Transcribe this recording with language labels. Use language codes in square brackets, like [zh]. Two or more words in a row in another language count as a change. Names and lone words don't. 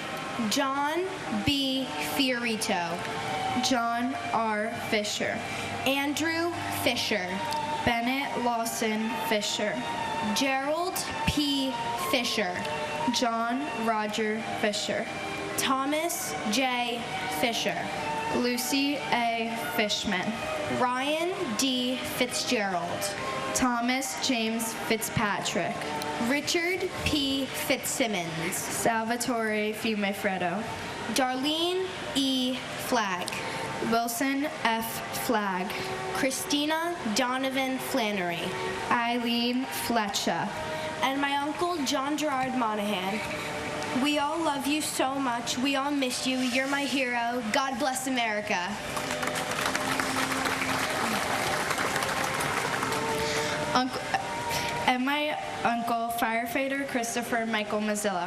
[en] John B. Fiorito. John R. Fisher. Andrew Fisher. Bennett Lawson Fisher. Gerald P. Fisher. John Roger Fisher. Thomas J. Fisher. Lucy A. Fishman. Ryan D. Fitzgerald. Thomas James Fitzpatrick. Richard P. Fitzsimmons. Salvatore Fiumefreddo. Darlene E. Flagg. Wilson F. Flagg. Christina Donovan Flannery. Eileen Fletcher. And my uncle John Gerard Monahan. We all love you so much. We all miss you. You're my hero. God bless America. And my uncle, firefighter Christopher Michael Mazzillo.